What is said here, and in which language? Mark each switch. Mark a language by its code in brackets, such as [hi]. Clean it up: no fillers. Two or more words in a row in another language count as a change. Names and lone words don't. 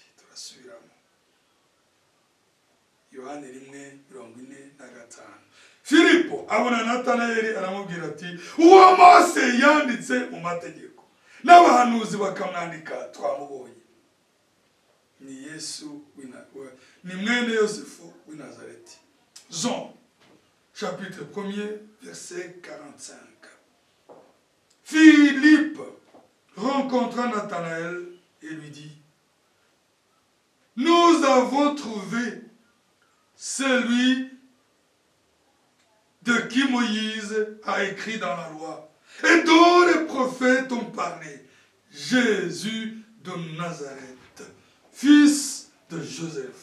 [rw] Turasubiramo Yohani 1:45. Filipo abona Natanaeli aramubwira ati uwo Mose yanditse mu mategeko n'abahanuzi bakamwandika twamubonye, ni Yesu ni mwene Yosefu w'i Nazareti. [fr] Jean, chapitre 1er, verset 45. Philippe rencontra Nathanaël et lui dit, nous avons trouvé celui de qui Moïse a écrit dans la loi et dont les prophètes ont parlé, Jésus de Nazareth, fils de Joseph.